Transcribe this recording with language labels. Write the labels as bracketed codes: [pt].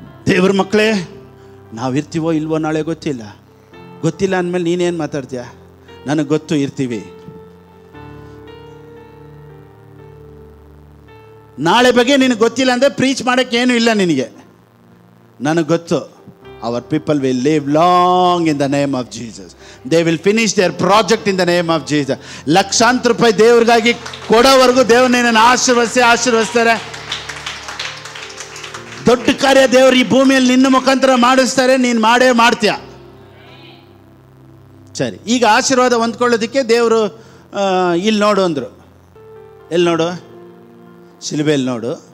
[kn] ದೇವ್ರ ಮಕ್ಕಳೇ, ನಾವು ಇರ್ತೀವೋ ಇಲ್ವೋ ನಾಳೆ ಗೊತ್ತಿಲ್ಲ ಅಂದಮೇಲೆ ನೀನೇನು ಮಾತಾಡ್ತೀಯ? ನನಗೆ ಗೊತ್ತು ಇರ್ತೀವಿ. ನಾಳೆ ಬಗ್ಗೆ ನಿನಗೆ ಗೊತ್ತಿಲ್ಲ ಅಂದರೆ ಪ್ರೀಚ್ ಮಾಡೋಕ್ಕೇನು ಇಲ್ಲ ನಿನಗೆ. ನನಗೆ ಗೊತ್ತು, [en] our people will live long in the name of Jesus. They will finish their project in the name of Jesus. [kn] ಲಕ್ಷಾಂತರ ರೂಪಾಯಿ ದೇವ್ರಿಗಾಗಿ ಕೊಡೋವರೆಗೂ ದೇವ್ರು ನಿನ್ನನ್ನು ಆಶೀರ್ವದಿಸ್ತಾರೆ. ದೊಡ್ಡ ಕಾರ್ಯ ದೇವರು ಈ ಭೂಮಿಯಲ್ಲಿ ನಿನ್ನ ಮುಖಾಂತರ ಮಾಡಿಸ್ತಾರೆ. ನೀನು ಮಾಡೇ ಮಾಡ್ತೀಯ. ಸರಿ, ಈಗ ಆಶೀರ್ವಾದ ಹೊಂದ್ಕೊಳ್ಳೋದಕ್ಕೆ ದೇವರು ಇಲ್ಲಿ ನೋಡು ಅಂದರು. ಎಲ್ಲಿ ನೋಡು? ಶಿಲುಬೆಯಲ್ಲಿ ನೋಡು.